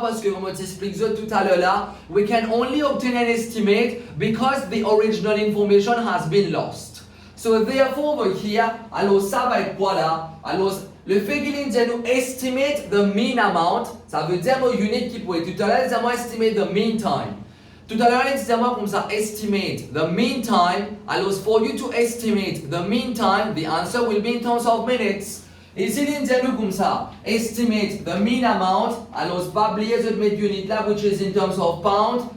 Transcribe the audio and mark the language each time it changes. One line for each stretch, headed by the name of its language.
French: Parce que comme on t'explique tout à l'heure là,
English: we can only obtain an estimate because the original information has been lost. So therefore over here,
French: alors ça va être quoi là? Alors le fait qu'il dit nous
English: estimate the mean amount,
French: ça veut dire mon unit qui pourrait tout à l'heure dire moi
English: estimate the mean time.
French: Tout à l'heure il dit moi comme ça
English: estimate the mean time. Alors for you to estimate the mean time, the answer will be in terms of minutes.
French: Et s'il dit nous comme ça
English: estimate the mean amount,
French: alors pas oublier de mettre unit là
English: which is in terms of pound.